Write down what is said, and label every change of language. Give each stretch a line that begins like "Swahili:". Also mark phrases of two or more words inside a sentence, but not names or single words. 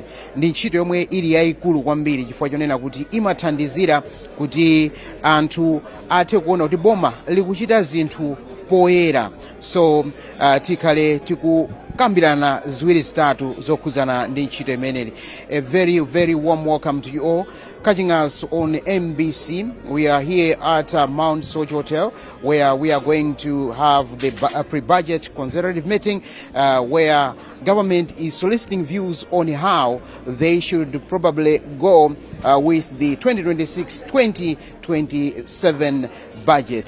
Nyanja: Ndi ntchito yomwe ili yayikulu kwambiri chifukwa chonena kuti imathandizira kuti anthu athe kuona kuti boma likuchita zinthu poyera. So tikhale tikukambirana ziwiri zitatu zokhudzana ndi ntchito imeneyi.
English: A very, very warm welcome to you all. Catching us on MBC, we are here at Mount Soch Hotel, where we are going to have the pre-budget consultative meeting, where government is soliciting views on how they should probably go with the 2026-2027 budget.